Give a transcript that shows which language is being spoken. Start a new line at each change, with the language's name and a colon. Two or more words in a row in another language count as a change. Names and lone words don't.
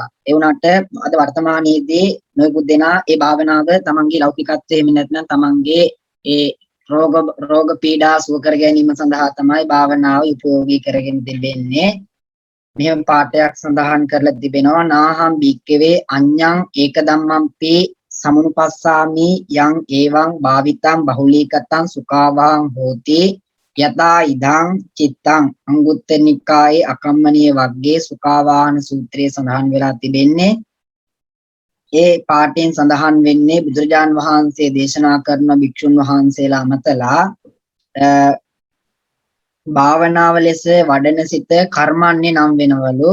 Sinhala: ඒ වුණාට අද වර්තමානයේදී නොයෙකුත් දෙනා ඒ භාවනාව තමන්ගේ ලෞකිකත්වයේ එහෙම නැත්නම් තමන්ගේ ඒ රෝග පීඩා සුව කර ගැනීම සඳහා තමයි භාවනාව උපයෝගී කරගෙන තිබෙන්නේ. මෙහෙම පාඩයක් සඳහන් කරලා තිබෙනවා.
Pali: නාහම් බික්කවේ අඤ්ඤං ඒක ධම්මම්පි සමුනුපස්සාමි යං එවං භාවිතං බහුලීකතං සුඛාවහං හෝති යතා ඉදං චිත්තං
Sinhala: අංගුත්තර නිකායේ අකම්මනීය වග්ගයේ සුඛාවාහන සූත්‍රයේ සඳහන් වෙලා තිබෙන්නේ. ඒ පාඨයෙන් සඳහන් වෙන්නේ බුදුරජාන් වහන්සේ දේශනා කරන භික්ෂුන් වහන්සේලා අමතලා භාවනාව ලෙස වඩන සිත කර්මන්නේ නම් වෙනවලු.